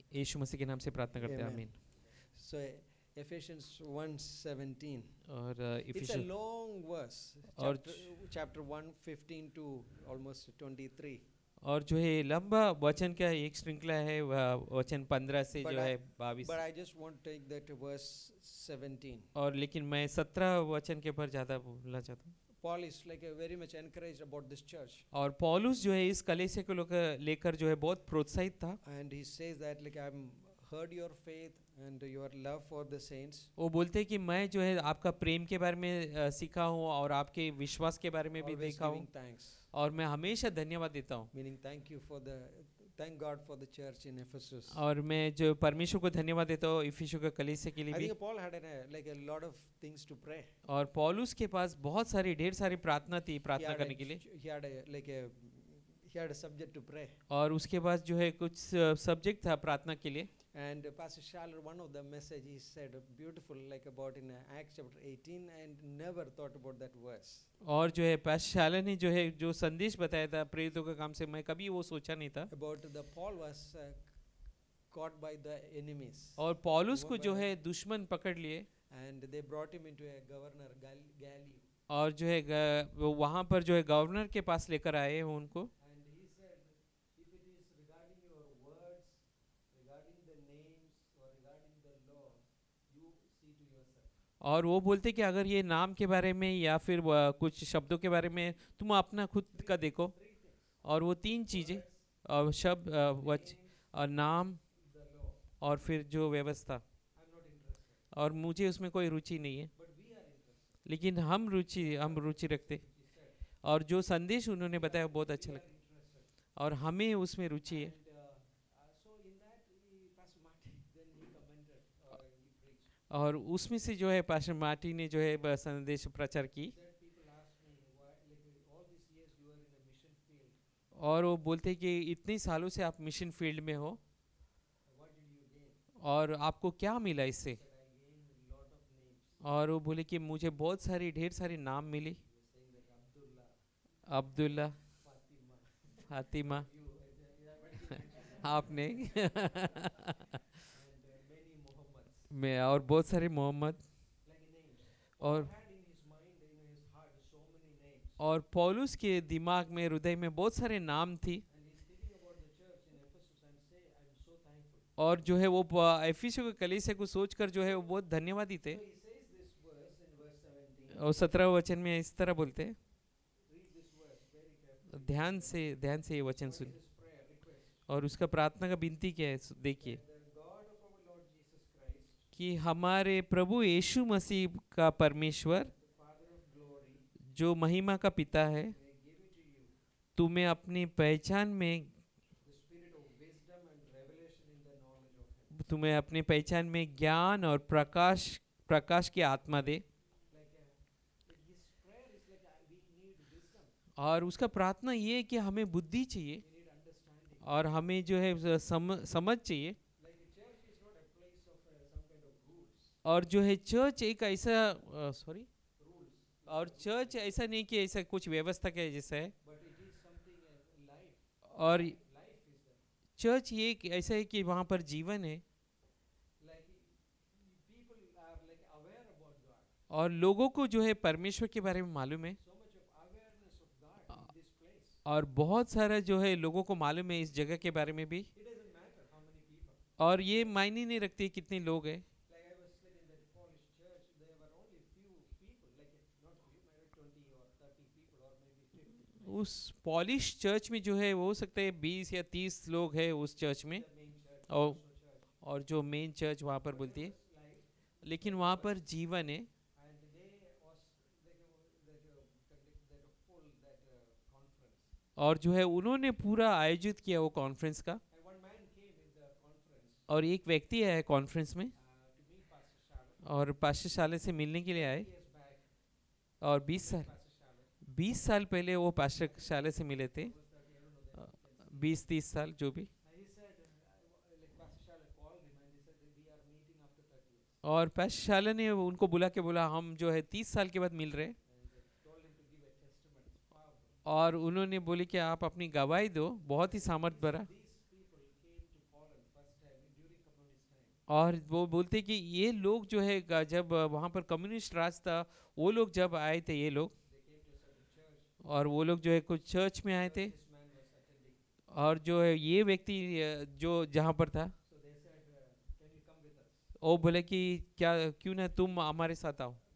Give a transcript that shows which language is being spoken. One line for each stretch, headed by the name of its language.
Hindi: यीशु मसीह के नाम से प्रार्थना करते हैं,
English: Amen.
Hindi: आमीन।
English: So Ephesians 1:17.
Hindi: और
English: It's a
Hindi: इफिसियों
English: long verse.
Hindi: और
English: Chapter 1:15 to almost 23.
Hindi: और जो है लंबा वचन का एक श्रृंखला है, वचन 15 से
English: But
Hindi: जो
English: I-
Hindi: है 22।
English: But I just want to take that verse 17.
Hindi: और लेकिन मैं 17 वचन के ऊपर ज़्यादा बोलना चाहता हूँ।
English: Paul is like very much encouraged about this church.
Hindi: और पौलुस जो है इस कलीसिया को लेकर जो है बहुत प्रोत्साहित था।
English: And he says that like I've heard your faith and your love for the saints.
Hindi: वो बोलते हैं कि मैं जो है आपका प्रेम के बारे में सीखा हूँ और आपके विश्वास के बारे में भी
English: Always
Hindi: देखा हूँ
English: giving thanks.
Hindi: और मैं हमेशा धन्यवाद देता हूँ।
English: Meaning thank God for the church in Ephesus.
Hindi: और मैं जो परमेश्वर को धन्यवाद देता हूँ इफिसियों का कलीसिया के लिए
English: I
Hindi: भी।
English: think Paul had like a lot of things to pray.
Hindi: और पौलुस के पास बहुत सारी ढेर सारी प्रार्थना थी,
English: He
Hindi: प्रार्थना
English: had
Hindi: करने के लिए।
English: he had a subject to pray.
Hindi: और उसके पास जो है कुछ सब्जेक्ट था प्रार्थना के लिए।
English: And Pastor Schaller, one of the message he said beautiful like about in Acts chapter 18 and never thought about that verse.
Hindi: और जो है पास्टर शाला ने जो है जो संदेश बताया था प्रेरितों का काम से, मैं कभी वो सोचा नहीं था।
English: About the Paul was caught by the enemies.
Hindi: और पौलुस को जो है दुश्मन पकड़ लिए
English: And they brought him into a governor Gallio.
Hindi: और जो है वो वहाँ पर जो है गवर्नर के पास लेकर आए हैं उनको।
English: And he said, if it is regarding your words, regarding the names, or regarding the law, you see to yourself.
Hindi: और वो बोलते कि अगर ये नाम के बारे में या फिर कुछ शब्दों के बारे में तुम अपना खुद का देखो। और वो तीन चीज़ें और शब्द और नाम
English: The law.
Hindi: और फिर जो व्यवस्था,
English: I'm not interested.
Hindi: और मुझे उसमें कोई रुचि नहीं है।
English: But we are interested.
Hindi: लेकिन हम रुचि रखते। और जो संदेश उन्होंने बताया वो बहुत अच्छा लगा और हमें उसमें रुचि है।
English: And so in that, Pastor Martin, then he commented or he preached.
Hindi: और उसमें से जो है पास्टर मार्टी ने जो है संदेश प्रचार की।
English: That people ask me, why, like all these years you are in a mission field,
Hindi: और वो बोलते कि इतने सालों से आप मिशन फील्ड में हो
English: what did you gain?
Hindi: और आपको क्या मिला इससे।
English: That I gained a lot of names.
Hindi: और वो बोले कि मुझे बहुत सारी ढेर सारे नाम मिली।
English: He was saying that Abdullah,
Hindi: Abdullah,
English: Fatima,
Hindi: Fatima,
English: you, but he mentioned
Hindi: आपने
English: and many Muhammads,
Hindi: मैं और बहुत सारे मोहम्मद।
English: like names.
Hindi: और
English: Paul had in his mind, in his heart, so many names.
Hindi: और पौलुस के दिमाग में हृदय में बहुत सारे नाम थी।
English: And he's thinking about the church in Ephesus and say, I'm so thankful.
Hindi: और जो है वो एफिसियों के कलीसिया को सोचकर जो है वो बहुत धन्यवादी थे।
English: So he says this verse in verse 17.
Hindi: और 17 वचन में इस तरह बोलते हैं,
English: Read this verse very carefully.
Hindi: ध्यान से ये वचन
English: What
Hindi: soon.
English: is his prayer request?
Hindi: और उसका प्रार्थना का विनती क्या है देखिए
English: That the God of our Lord Jesus Christ,
Hindi: कि हमारे प्रभु यीशु मसीह का परमेश्वर
English: the Father of glory,
Hindi: जो महिमा का पिता है,
English: may give it to you
Hindi: तुम्हें अपनी पहचान में
English: the spirit of wisdom and revelation in the knowledge of Him.
Hindi: तुम्हें अपनी पहचान में ज्ञान और प्रकाश की आत्मा दे।
English: Like his prayer is like we need wisdom,
Hindi: और उसका प्रार्थना ये है कि हमें बुद्धि चाहिए
English: we need understanding.
Hindi: और हमें जो है समझ चाहिए।
English: Like the church is not a place of some kind of rules.
Hindi: और जो है चर्च एक ऐसा सॉरी
English: Rules,
Hindi: और चर्च ऐसा नहीं कि ऐसा कुछ व्यवस्था के जैसा है।
English: but it is something life.
Hindi: और
English: Life is there.
Hindi: चर्च ये ऐसा है कि वहाँ पर जीवन है
English: Like people are like aware about God.
Hindi: और लोगों को जो है परमेश्वर के बारे में मालूम है।
English: So much of awareness of God in this place.
Hindi: और बहुत सारा जो है लोगों को मालूम है इस जगह के बारे में भी।
English: It doesn't matter how many people.
Hindi: और ये मायने नहीं रखते कितने लोग हैं।
English: Like I was like in that Polish church, there were only few people, like not few, maybe 20 or 30 people or maybe 50.
Hindi: उस पॉलिश चर्च में जो है वो हो सकता है 20 या 30 लोग हैं उस चर्च में।
English: The main church,
Hindi: और
English: also church.
Hindi: और जो मेन चर्च वहाँ पर बोलती है,
English: Life,
Hindi: लेकिन वहाँ पर जीवन है।
English: and they was like that full that conference.
Hindi: और जो है उन्होंने पूरा आयोजित किया वो कॉन्फ्रेंस का।
English: And one man came in the conference
Hindi: और एक व्यक्ति आया कॉन्फ्रेंस में
English: to meet Pastor Shalom.
Hindi: और पास्टर शाले से मिलने के लिए आए।
English: Years back,
Hindi: और 20
English: Pastor Shalom
Hindi: 20 साल पहले वो पास्टर शाले से मिले थे।
English: was 30, I don't know that.
Hindi: 20-30 साल जो भी।
English: And he said, like Pastor Shalom called him and he said that we are meeting after 30 years.
Hindi: और पैश शाला ने उनको बुला के बोला हम जो है 30 साल के बाद मिल रहे हैं और उन्होंने बोले कि आप अपनी गवाही दो, बहुत ही सामर्थ भरा। और वो बोलते कि ये लोग जो है जब वहाँ पर कम्युनिस्ट राज था, वो लोग जब आए थे ये लोग, और वो लोग जो है कुछ चर्च में आए थे, और जो है ये व्यक्ति जो जहाँ पर था वो बोले कि क्या क्यों ना तुम हमारे साथ आओ।